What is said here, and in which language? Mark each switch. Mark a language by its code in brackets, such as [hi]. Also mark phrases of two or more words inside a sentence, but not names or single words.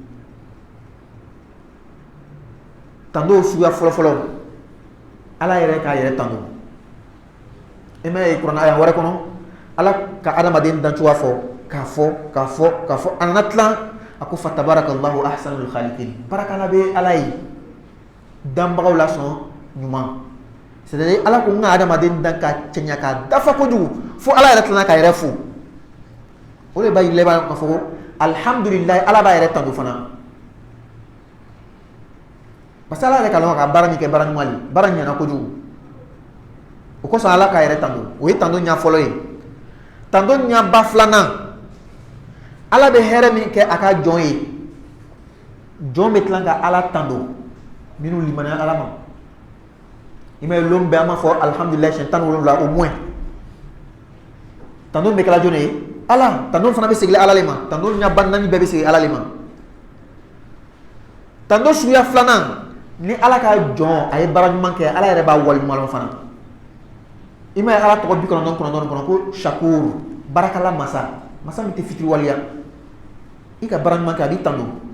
[bm] tando suguya fɔlɔ-fɔlɔ ala yɛrɛ k'a yɛrɛ tando i m'a ye kuranɛ aya wɛrɛ kɔnɔ ala ka adamaden dancogoya fɔ k'a fɔ a nana tilan a ko [ar] فتبارك الله أحسن الخالقين [bm] barakala bɛ ala ye danbagaw la sɔn ɲuman c'est-à-dire ala ko n ka adamaden dan ka cɛɲa ka dafa kojugu fo ala yɛrɛ tilala ka yɛrɛ fo o de b'a yira k'a fɔ ko alhamdulilayi ala b'a yɛrɛ tando fana parce que ala yɛrɛ ka dɔn ka baara min kɛ baara ɲuman de baara ɲɛna kojugu o kosɔn ala k'a yɛrɛ tando o ye tando ɲɛ fɔlɔ ye tando ɲɛba filanan ala bɛ hɛrɛ min kɛ a ka jɔn ye jɔn bɛ tila ka ala tando minnu limaniya ala ma i ma ye lon bɛɛ an b'a fɔ alhamdulilayi siɲɛ 17 [fr] au moins [bm] tando bɛ kɛla jɔn ye ala tando fana bɛ segin ala le ma tando ɲɛba 4 bɛɛ bɛ segin ala le ma tando suguya filanan ni ala ka jɔn a ye baara ɲuman kɛ ala yɛrɛ b'a waleɲuman fana i ma ye ala tɔgɔ 99 kɔnɔ ko shakur barakala masa min tɛ fitiri waleya i ka baara ɲuman kɛ a b'i tando